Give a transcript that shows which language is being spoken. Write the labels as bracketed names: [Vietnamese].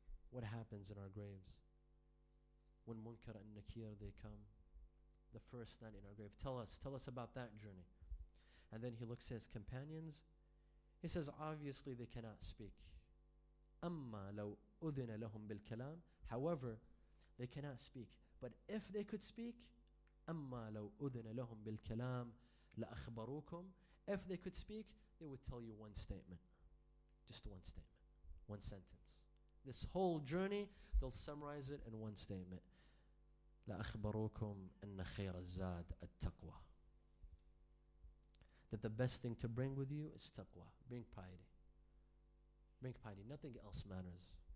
[English] What happens in our graves? When Munkar and Nakir, they come, the first night in our grave. Tell us about that journey. And then he looks at his companions. He says, obviously they cannot speak. [Arabic] أَمَّا لَوْ أُذِنَ لَهُمْ بِالْكَلَامِ. [English] However, they cannot speak. But if they could speak, [Arabic] أَمَّا لَوْ أُذِنَ لَهُمْ بِالْكَلَامِ لَأَخْبَرُوكُمْ. [English] If they could speak, they would tell you one statement. Just one statement. One sentence. This whole journey, they'll summarize it in one statement. [Arabic] لَأَخْبَرُوكُمْ أَنَّ خَيْرَ الزَّادِ التَّقْوَى. [English] That the best thing to bring with you is taqwa. Bring piety. Bring piety. Nothing else matters.